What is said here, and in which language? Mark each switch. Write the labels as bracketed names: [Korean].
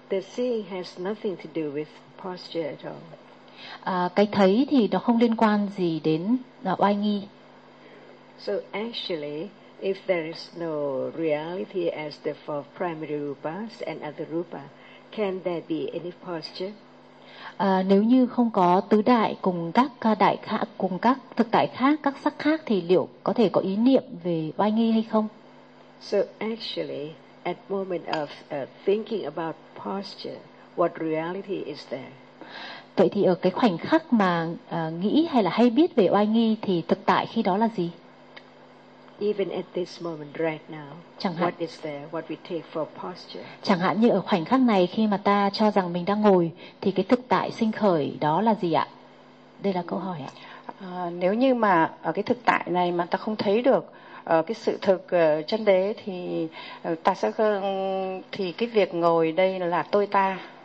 [English] The seeing has nothing to do with posture at all. [Vietnamese] Cái thấy thì nó không liên quan gì đến oai nghi. [English] So actually, if there is no reality as the four primary rupas and other rupa, can there be any posture? [Vietnamese] Nếu như không có tứ đại cùng các đại khác, cùng các thực tại khác, các sắc khác, thì liệu có thể có ý niệm về oai nghi hay không? [English] So actually, at moment of thinking about posture, what reality is there? [Vietnamese] Vậy thì ở cái khoảnh khắc mà nghĩ hay là hay biết về oai nghi thì thực tại khi đó là gì? [English] Even at this moment right now, what is there, what we take for posture? [Vietnamese] Chẳng hạn như ở khoảnh khắc này khi mà ta cho rằng mình đang ngồi thì cái thực tại sinh khởi đó là gì ạ? Đây là câu hỏi ạ. Nếu như mà ở cái thực tại này mà ta không thấy được cái sự thực chân đế thì ta sẽ thì cái việc ngồi đây là tôi ta.